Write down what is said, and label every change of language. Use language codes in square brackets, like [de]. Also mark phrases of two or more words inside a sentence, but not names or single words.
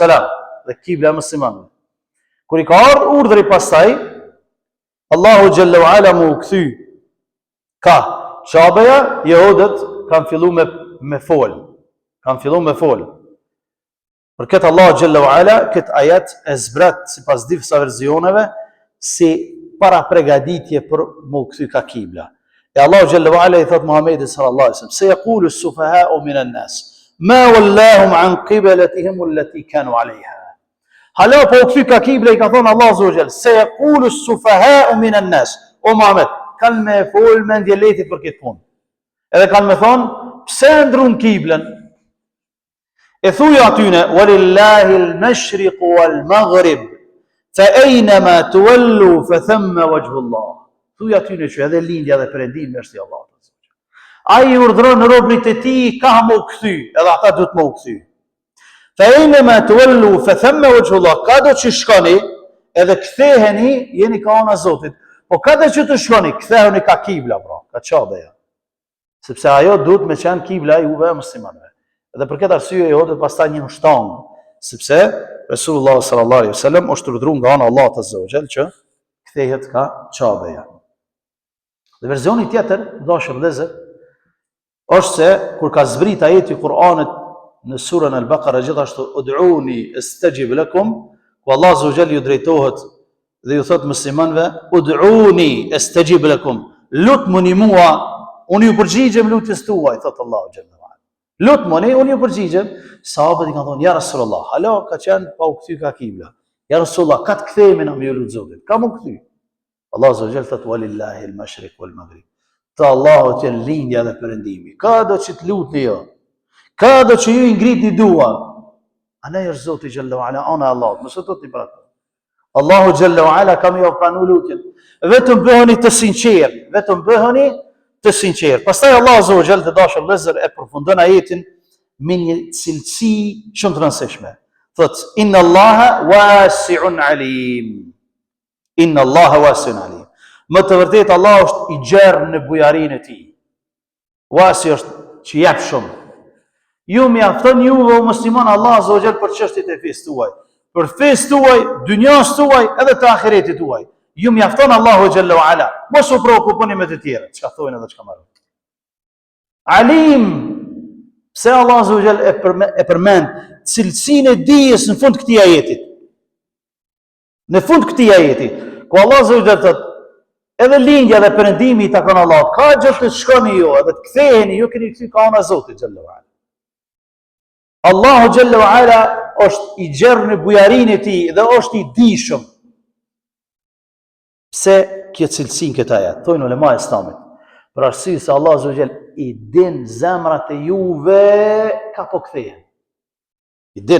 [sq] dhe kibla muslimanëve. Kur i ka ardhur urdhri pastaj, [ar] الله جل وعلا [sq] mu kthy ka Qabja, jehudët kanë filluar me fol. Për këtë [ar] الله جل وعلا [sq] këtë ajet e zbret sipas disa versioneve si para përgatitje për mu kthy ka kibla. [ar] E الله جل وعلا [sq] i thot Muhamedit [ar] صلى الله عليه وسلم, سيقول السفهاء من الناس ما ولاهم عن قبلتهم التي كانوا عليها. [sq] Hala po u kthy ka kibla, i ka thonë [ar] الله عز وجل, سيقول السفهاء من الناس. [sq] O Muhammed, kanë me fol me ndjeletit për këtë punë. Edhe kanë me thonë, pse ndrun kiblën? E thuja atyne, [ar] ولله المشرق والمغرب فأينما تولوا فثم وجه الله. [sq] Thuja atyne që edhe lindja dhe perëndimi është i Allahut. Ai urdhron robrit e tij ka më u kthy, edhe ata duhet më u kthy. [ar] فأينما تولوا فثم وجه الله. [sq] Kado që shkoni, edhe ktheheni, jeni ka ana Zotit. Po kado që të shkoni, ktheheni ka kibla, pra, ka Qabja. Sepse ajo duhet me qenë kibla juve muslimanëve. Dhe për këtë arsye jehudët pastaj një shtang, sepse Resulullah [ar] صلى الله عليه وسلم [sq] është urdhëruar nga ana e Allahut [ar] عز وجل [sq] që kthehet ka Qabja. Dhe versioni tjetër, dashur vëllezër, është se kur ka zbrit ajeti i Kur'anit në surën Al-Baqara gjithashtu [ar] ادعوني أستجب لكم, [sq] ku Allah [ar] عز وجل [sq] ju drejtohet dhe ju thot muslimanëve [ar] ادعوني أستجب لكم, [sq] lutmuni mua, unë ju përgjigjem lutjes tuaj, thot Allahu xhallahu. Lutmoni, unë ju përgjigjem. Sahabët i kanë thonë, ja Rasulullah, hala ka qenë pa u kthy ka kibla. Ja Rasulullah, ka të kthehemi na me ju lut Zotit. Ka mu kthy. Allah [ar] عز وجل [sq] thot [ar] ولله المشرق والمغرب. [sq] Te Allahut janë lindja dhe perëndimi. Ka do që të lutni jo. Ka do që ju i ngritni dua. Ana është Zoti xhallahu ala, ana Allah. Mos e totni për atë. Allahu xhallahu ala kam ju pranu lutjen. Vetëm bëheni të sinqert. Pastaj Allah [ar] عز وجل [sq] të dashur vëllezër e përfundon ajetin me një cilësi shumë të rëndësishme. [ar] Thot إن الله واسع عليم. إن الله واسع عليم. [sq] Më të vërtetë Allah është i gjerë në bujarinë e tij. Wasi është që jep shumë. Ju mjafton juve musliman Allah [ar] عز وجل [sq] për çështjet e fesë tuaj. Për fesë tuaj, dynjas tuaj edhe të ahiretit tuaj. Ju mjafton Allahu [ar] جل وعلا. [sq] Mos u preokuponi me të tjerë, çka thonë edhe çka marrin. Alim, pse Allah [ar] عز وجل [sq] e përmend cilësinë e dijes në fund të këtij ajeti. Në fund të këtij ajeti, ku Allah [ar] عز وجل [sq] thotë, edhe lindja dhe perëndimi i takon Allahut. Ka gjë të shkoni ju, edhe të ktheheni, ju keni kthy ka ana Zotit [ar] جل وعلا. [sq] Allahu [ar] جل وعلا [sq] është i gjerë në bujarin e tij dhe është i dijshëm. Pse kjo cilësin këta ajet? Thojnë ulema e Islamit. Për arsye se Allah [ar] عز وجل [sq] i din zemrat e juve ka po kthehen. I din.